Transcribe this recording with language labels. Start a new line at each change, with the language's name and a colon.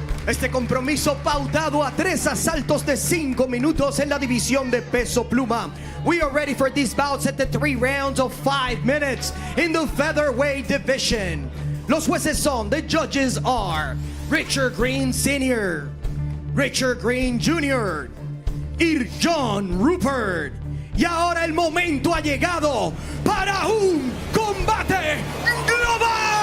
Spanish: Este compromiso pautado a 3 asaltos de 5 minutos en la división de peso pluma.
English: We are ready for these bouts at the 3 rounds of 5 minutes in the featherweight division.
Spanish: Los jueces son,
English: the judges are
Spanish: Richard Green Sr., Richard Green Jr. y John Rupert. Y ahora el momento ha llegado para un combate global.